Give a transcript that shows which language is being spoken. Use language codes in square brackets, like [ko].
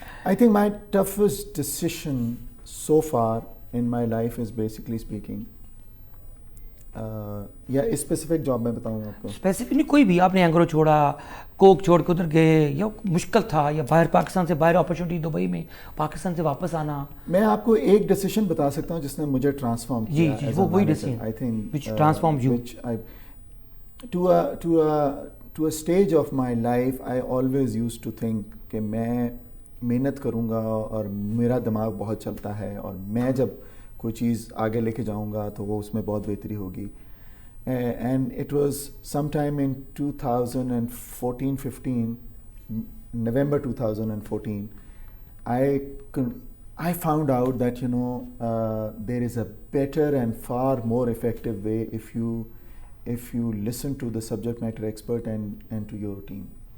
[en] I think my toughest decision so far in my life is basically speaking [ur] یا specific job میں بتاؤں آپ کو؟ اسپیسیفک نہیں, کوئی بھی. آپ نے اینگرو چھوڑا, کوک چھوڑ کے ادھر گئے, یا مشکل تھا, یا باہر پاکستان سے باہر اپرچونیٹی دبئی میں, پاکستان سے واپس آنا. میں آپ کو ایک ڈیسیژن بتا سکتا ہوں جس نے مجھے ٹرانسفارم کیا. جی وہ وہی decision [en] I think which transformed you. To a stage of my life I always used to think [ur] کہ میں محنت کروں گا اور میرا دماغ بہت چلتا ہے, اور میں جب کوئی چیز آگے لے کے جاؤں گا تو وہ اس میں بہت بہتری ہوگی. [en] And it was sometime in 2014-15, November 2014, I found out that there is a better and far more effective way if you listen to the subject matter expert and to your team.